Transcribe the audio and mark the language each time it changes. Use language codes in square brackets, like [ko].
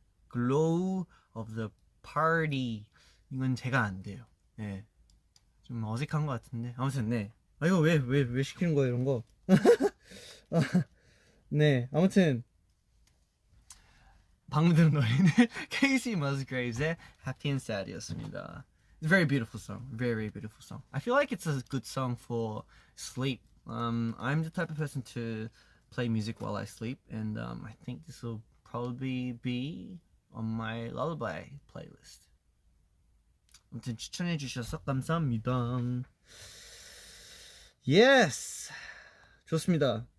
[ko] Glow of the party 이건 제가 안 돼요. 네, 좀 어색한 것 같은데 아무튼 네. 아 이거 왜 시키는 거예요 이런 거? 네 아무튼 방금 들은 노래는 Casey Musgraves의 Happy and Sad이었습니다. [en] It's a very beautiful song, very beautiful song. I feel like it's a good song for sleep. I'm the type of person to play music while I sleep, and I think this will probably be on my lullaby playlist. [ko] 아무튼 추천해 주셔서 감사합니다. Yes. 좋습니다.